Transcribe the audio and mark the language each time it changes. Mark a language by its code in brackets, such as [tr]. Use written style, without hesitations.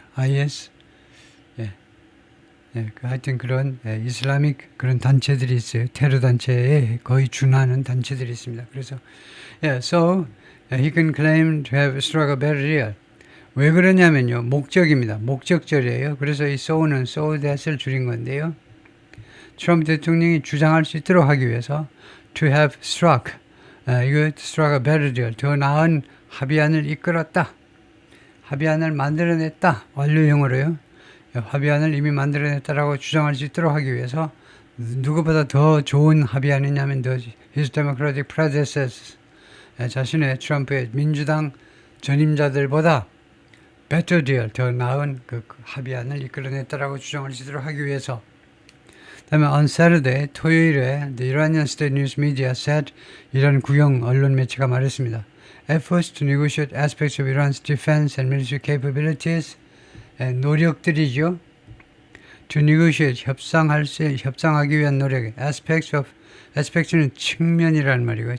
[ko] IS, 하여튼 그런 이슬람ik 그런 단체들이 있어요. 테러 단체에 거의 준하는 단체들이 있습니다. 그래서, [en] so he can claim to have struck a better deal. [ko] 왜 그러냐면요, 목적입니다. 목적절이에요. 그래서 이 so는 so that을 줄인 건데요. 트럼프 대통령이 주장할 수 있도록 하기 위해서 to have struck, 이거 [en] struck a better deal, [ko] 더 나은 합의안을 이끌었다. 합의안을 만들어냈다. 완료형으로요. 합의안을 이미 만들어냈다라고 주장할 수 있도록 하기 위해서 누구보다 더 좋은 합의안이냐면 [en] his democratic predecessors, [ko] 자신의 트럼프의 민주당 전임자들보다 better deal, 더 나은 그 합의안을 이끌어냈다라고 주장할 수 있도록 하기 위해서. [en] 그다음에 on Saturday, [ko] 토요일에 [en] the Iranian State News Media said, [ko] 이란 국영 언론 매체가 말했습니다. [en] Efforts to negotiate aspects of Iran's defense and military capabilities, [ko] 노력들이죠. [en] To negotiate, [ko] 협상하기 위한 노력. aspects는 측면이라는 말이고요.